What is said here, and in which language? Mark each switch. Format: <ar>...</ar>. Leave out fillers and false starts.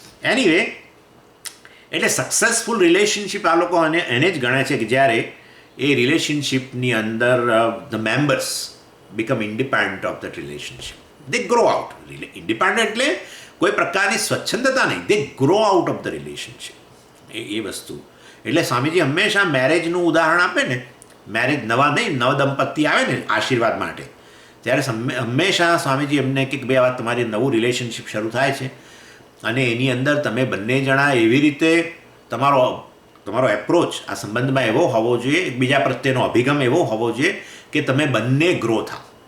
<gu>Anyway, એટલે successful relationship આ લોકો એને જ ગણે છે કે જ્યારે એ રિલેશનશિપની અંદર the members</gu> <en>become independent of that relationship. They grow out.</en> <gu>Independent એટલે કોઈ પ્રકારની સ્વચ્છંદતા નહીં.</gu> <en>They grow out of the relationship.</en> <gu>એ વસ્તુ. એટલે સ્વામીજી હંમેશા મેરેજનું ઉદાહરણ આપે ને, મેરેજ નવ દંપતી આવે ને આશીર્વાદ માટે, ત્યારે હંમેશા સ્વામીજી એમને કે ભાઈ આવા તમારી નવું રિલેશનશિપ શરૂ થાય છે અને એની અંદર તમે બંને જણા એવી રીતે તમારો એપ્રોચ આ સંબંધમાં એવો હોવો જોઈએ, એકબીજા પ્રત્યેનો અભિગમ એવો હોવો જોઈએ કે તમે બંને ગ્રો થાવ.</gu>